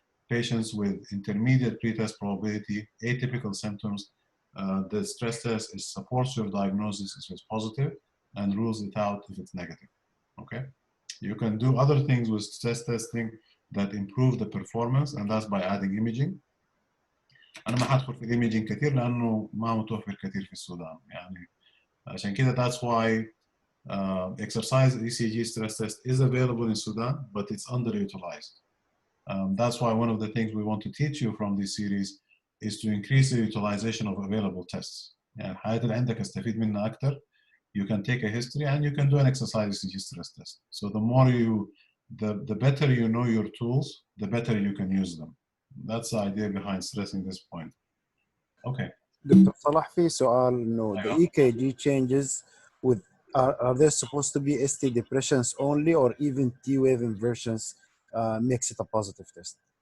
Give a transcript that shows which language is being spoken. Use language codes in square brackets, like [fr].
[en] Patients with intermediate pre-test probability, atypical symptoms, the stress test supports your diagnosis if it's positive and rules it out if it's negative. Okay, you can do other things with stress testing that improve the performance, and that's by adding imaging. [ar] أنا ما حدخل في الإيميجينج كتير لأنه ما متوفر كتير في السودان، يعني عشان كده [en] that's why exercise ECG stress test is available in Sudan, but it's underutilized. That's why one of the things we want to teach you from this series is to increase the utilization of available tests. [ar] يعني الحاجات اللي عندك استفيد منها أكتر. [en] You can take a history and you can do an exercise ECG stress test. So the more the better you know your tools, the better you can use them. That's the idea behind stressing this point. Okay. [ar] دكتور صلاح، في سؤال انه [en] the EKG changes with are they supposed to be ST depressions only or even T-wave inversions makes it a positive test?